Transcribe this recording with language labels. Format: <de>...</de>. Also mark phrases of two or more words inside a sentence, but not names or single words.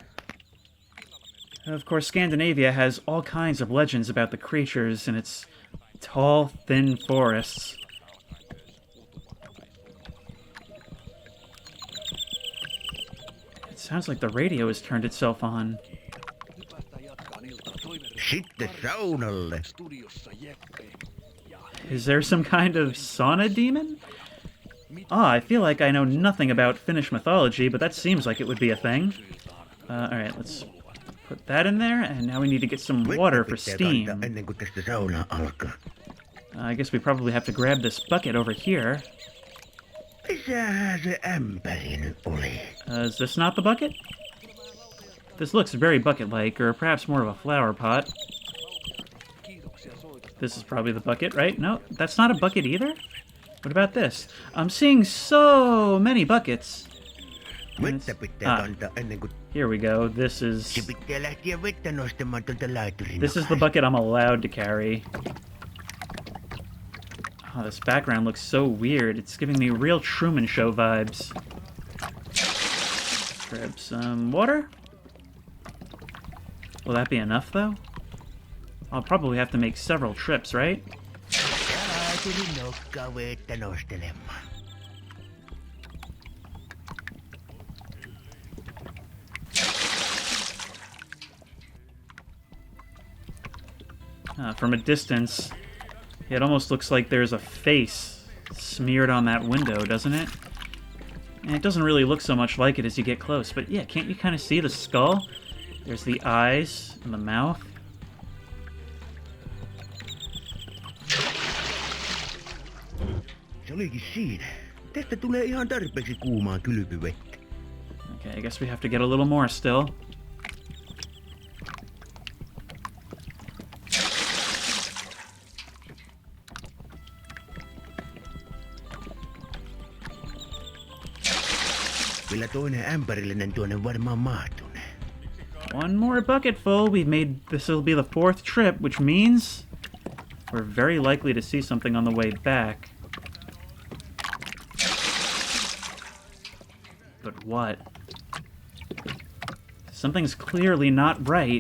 <en>Of course, Scandinavia has all kinds of legends about the creatures in its tall, thin forests. It sounds like the radio has turned itself on.</en> <fi>Sitten saunalle.</fi> <en>Is there some kind of sauna demon? I feel like I know nothing about Finnish mythology, but that seems like it would be a thing. Alright, let's put that in there, and now we need to get some water for steam.</en> <fi>Ennen kuin tästä saunaa alkaa.</fi> <en>I guess we probably have to grab this bucket over here.</en> <fi>Missähän se ämpäri nyt oli?</fi> <en>Is this not the bucket? This looks very bucket-like, or perhaps more of a flower pot. This is probably the bucket, right? No, that's not a bucket either? What about this? I'm seeing so many buckets.</en> <fi>Vettä pitää kantaa ennen kuin...</fi> <en>Here we go. This is...</en> <fi>Se pitää lähteä vettä nostamaan tuolta laiturin.</fi> <en>This is the bucket I'm allowed to carry. Oh, this background looks so weird. It's giving me real Truman Show vibes. Grab some water. Will that be enough, though? I'll probably have to make several trips, right?</en> <fi>Laiturin nokkaa vettä nostelemaan.</fi> <en>From a distance, it almost looks like there's a face smeared on that window, doesn't it? And it doesn't really look so much like it as you get close, but yeah, can't you kind of see the skull? There's the eyes and the mouth.</en> <fi>Se olikin siinä. Tästä tulee ihan tarpeeksi kuumaa kylpyvettä.</fi> <en>Okay, I guess we have to get a little more still.</en> <fi>Kyllä toinen ämpärillinen tuonne varmaan mahtuu.</fi> <en>One more bucket full. This will be the 4th trip, which means we're very likely to see something on the way back. But what? Something's clearly not right.</en>